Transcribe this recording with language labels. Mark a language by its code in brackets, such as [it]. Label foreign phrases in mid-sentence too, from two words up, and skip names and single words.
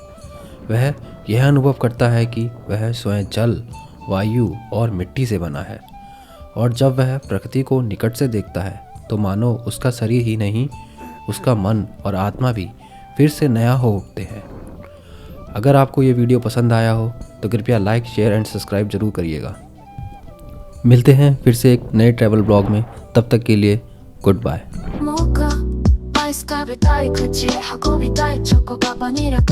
[hi] वह यह अनुभव करता है कि वह स्वयं जल, वायु और मिट्टी से बना है, और जब वह प्रकृति को निकट से देखता है तो मानो उसका शरीर ही नहीं, उसका मन और आत्मा भी फिर से नया हो उठते हैं। अगर आपको ये वीडियो पसंद आया हो तो कृपया [en] like, share and subscribe [hi] जरूर करिएगा। मिलते हैं फिर से एक नए [en] travel blog [hi] में, तब तक के लिए [en] good bye. [ja] モカアイス食べたい口運びたいチョコババニラ